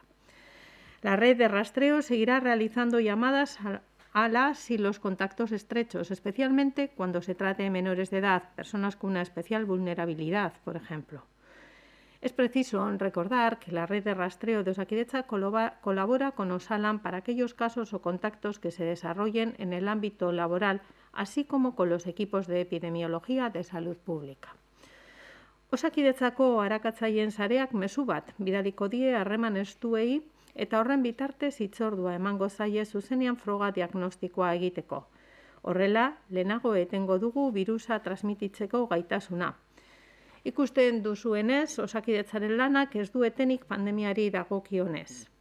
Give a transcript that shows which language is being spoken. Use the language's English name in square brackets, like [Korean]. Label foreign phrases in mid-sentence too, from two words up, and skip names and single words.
[Spanish] La red de rastreo seguirá realizando llamadas a las y los contactos estrechos, especialmente cuando se trate de menores de edad, personas con una especial vulnerabilidad, por ejemplo. Es preciso recordar que la red de rastreo de Osakidetza colabora con Osalan para aquellos casos o contactos que se desarrollen en el ámbito laboral, así como con los equipos de epidemiología de salud pública. [Basque] Osakidetzako arakatzaileen sareak mezu bat bidaliko die harreman estuei eta horren bitartez hitzordua emango zaie zuzenean froga diagnostikoa egiteko. Horrela, lehenago etengo dugu birusa transmititzeko gaitasuna. Ikusten duzuenez, Osakidetzaren lanak ez du etenik pandemiari dagokionez.